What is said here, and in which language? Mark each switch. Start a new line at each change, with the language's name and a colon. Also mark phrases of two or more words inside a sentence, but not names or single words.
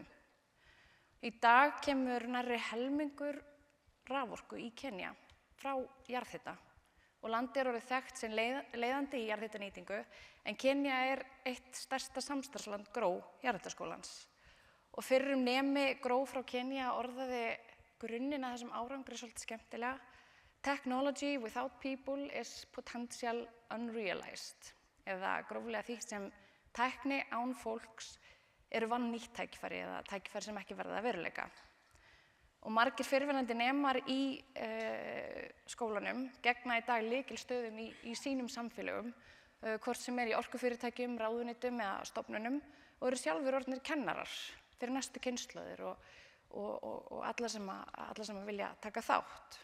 Icelandic: Í dag kemur nærri helmingur raforku í Kenía frá jarðhita og landið orðið þekkt sem leiðandi í jarðhitanýtingu en Kenía eitt stærsta samstarfsland GRÓ jarðhitaskólans. Og fyrrum nemi GRÓ frá Kenía orðaði grunninn að þessum árangri svolítið skemmtilega.
English: Technology without people is potential unrealized.
Icelandic: Eða gróflega því sem tækni án fólks vannýtt tækifæri eða tækifæri sem ekki verða að veruleika. Og margir fyrrverandi nemar í skólanum gegna í dag lykilstöðum í sínum samfélögum, hvort sem í orkufyrirtækjum, ráðuneytum eða stofnunum og eru sjálfur orðnir kennarar fyrir næstu kynslóðir og alla sem vilja taka þátt.